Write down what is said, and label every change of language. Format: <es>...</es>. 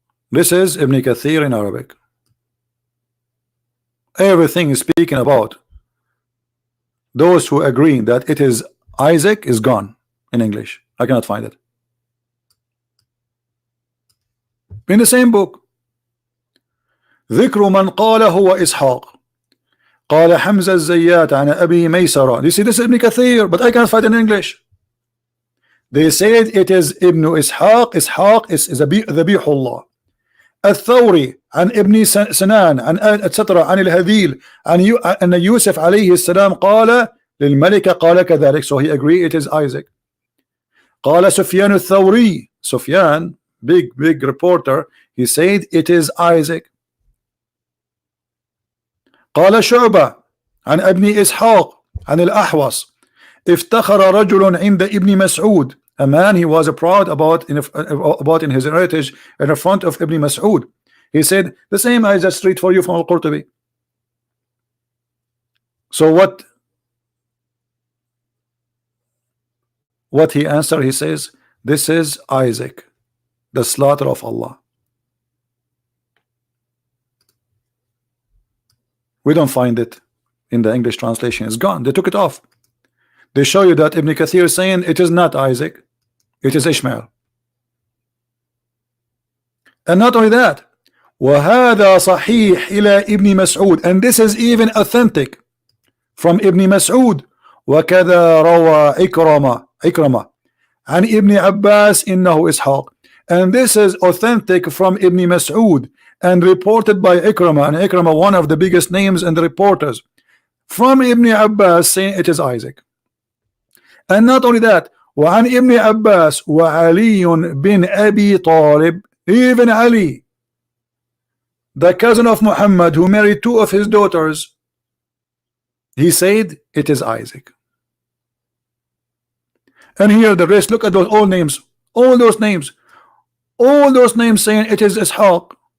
<en>This is Ibn Kathir in Arabic. Everything is speaking about those who agree that it is Isaac is gone in English. I cannot find it. In the same book,</en> <ar>ذكر من قال هو إسحاق قال حمزة الزيات عن أبي ميسرة.</ar> <en>You see, this is Ibn Kathir, but I can't find it in English. They said it is Ibn Ishaq. Ishaq is</en> <ar>ذبيح الله. الثوري عن ابن سنان عن etc. عن الهذيل عن أن يوسف عليه السلام قال للملكة قال كذلك.</ar> <en>So he agreed it is Isaac.</en> <ar>قال سفيان الثوري.</ar> <en>Sufyan, big reporter, he said it is Isaac.</en> <ar>قال شعبة عن ابن إسحاق عن الأحوص افتخر رجل عند ابن مسعود.</ar> <en>A man, he was proud about in his heritage in the front of Ibn Mas'ud. He said the same I just read for you from Al-Qurtubi. So what he answered, he says this is Isaac, the slaughter of Allah. We don't find it in the English translation. It's gone. They took it off. They show you that Ibn Kathir is saying it is not Isaac, it is Ishmael. And not only that,</en> <ar>وهذا صحيح إلى ابن مسعود,</ar> <en>and this is even authentic from Ibn Mas'ud.</en> <ar>وكذا روى إكرمة عن ابن عباس إنه إسحاق,</ar> <en>and this is authentic from Ibn Mas'ud and reported by Ikramah, and Ikramah, one of the biggest names in the reporters, from Ibn Abbas saying it is Isaac. And not only that,</en> <ar>وعن ابن عباس وعلي بن أبي طالب,</ar> <en>even Ali the cousin of Muhammad who married two of his daughters, he said it is Isaac. And here the rest, look at those all names, all those names saying it is Ishaq.</en>